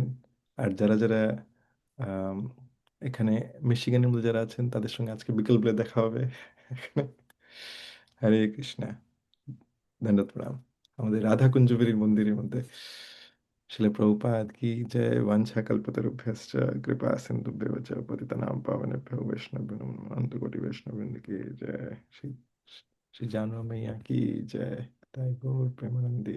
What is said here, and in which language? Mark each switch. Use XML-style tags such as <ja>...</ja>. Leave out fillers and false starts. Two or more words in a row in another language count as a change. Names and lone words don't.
<bn>আর যারা যারা আম, এখানে মিশিগানের মধ্যে যারা আছেন, তাদের সঙ্গে আজকে বিকেলবেলা দেখা হবে এখানে। হরে কৃষ্ণ। দণ্ডবত প্রণাম। আমাদের রাধা কুঞ্জবিহারীর মন্দিরের মধ্যে। শিলা প্রভুপাদ কি জয়।</bn> <sa>বাঞ্ছা কল্পতরুভ্যশ্চ কৃপা সিন্ধুভ্যেব চ পতিতানাং পাবনেভ্যো বৈষ্ণবেভ্যো নমো নমঃ।</sa> <bn>অনন্তকোটি বৈষ্ণববৃন্দ কি জয়। শ্রী শ্রী জানু</bn> <hi>मैया की जय।</hi> <bn>তাই গৌর প্রেমানন্দে।</bn>